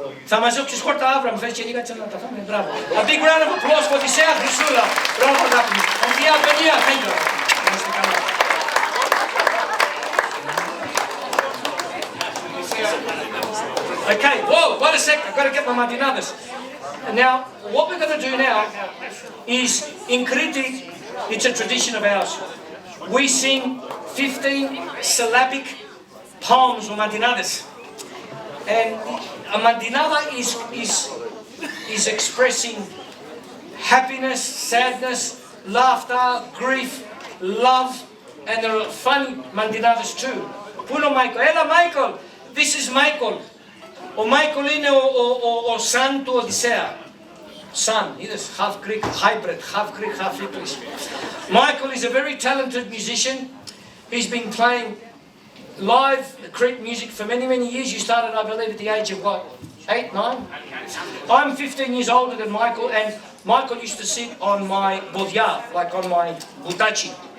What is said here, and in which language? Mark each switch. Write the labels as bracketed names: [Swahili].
[Greek] Θα μαζέψεις χόρτα αύριο, μου φέρεις και λίγα να τα φάμε. Μπράβο. [English] A big round of applause for Οδυσσέα Χρυσούλα. [Greek] Μπράβο, αγάπη μου. [English] And the Αντωνία, thank you. [Greek] Είμαστε καλά. [English] Okay, whoa, wait a sec, I've got to get my mandinadas. Now, what we're going to do now is, in Crete, it's a tradition of ours. We sing 15 syllabic poems or mandinadas. And a mandinada is expressing happiness, sadness, laughter, grief, love, and there are fun mandinadas too. Puno Michael, Ella Michael, this is Michael. [Greek] Ο Michael είναι ο son του Οδυσσέα. [English] Son, he's half Greek, hybrid, half Greek, half English. Michael is a very talented musician. He's been playing live Crete music for many, many years. You started, I believe, at the age of what, 8, 9? I'm 15 years older than Michael, and Michael used to sit on my bodya, like on my budachi.